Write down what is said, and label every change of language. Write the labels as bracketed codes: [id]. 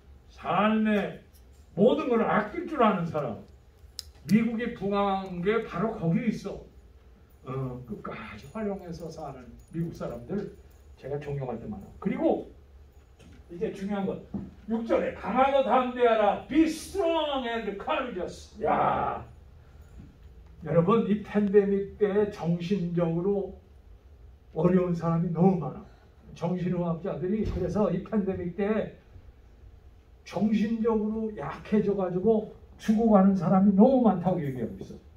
[ko] 삶의 모든 걸 아낄 줄 아는 사람. 미국이 붕한 게 바로 거기에 있어. 끝까지 활용해서 사는 미국 사람들 제가 존경할 때 많아. 그리고 이제 중요한 건 6절에 강하고 담대하라. [en] Be strong and courageous. [ko] 야, 여러분 이 팬데믹 때 정신적으로 어려운 사람이 너무 많아. 정신의학자들이 그래서 이 팬데믹 때 정신적으로 약해져가지고 죽어가는 사람이 너무 많다고 얘기하고 있어.